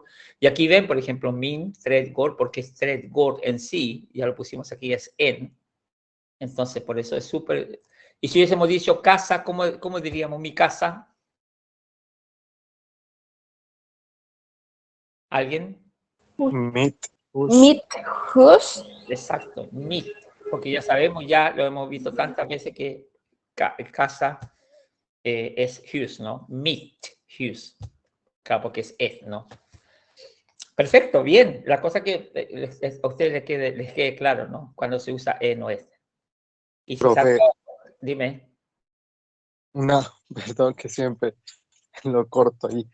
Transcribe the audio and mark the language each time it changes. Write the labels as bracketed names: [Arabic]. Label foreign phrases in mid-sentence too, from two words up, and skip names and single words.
[Spanish] Y aquí ven, por ejemplo, [Swedish] min tredgård, [Spanish] porque es tredgård en sí, ya lo pusimos aquí, es en. Entonces, por eso es súper... Y si hubiésemos dicho casa, ¿cómo diríamos mi casa? ¿Alguien? [Swedish] Mitt hus. Mitt hus. [Spanish] Exacto, mit. Porque ya sabemos, ya lo hemos visto tantas veces que casa es hus, ¿no? [Swedish] Mitt hus. [Spanish] Claro, porque es et, ¿no? Perfecto, bien. La cosa que a ustedes les quede claro, ¿no? Cuando se usa en o es. Y si Profe, dime. perdón que siempre lo corto ahí.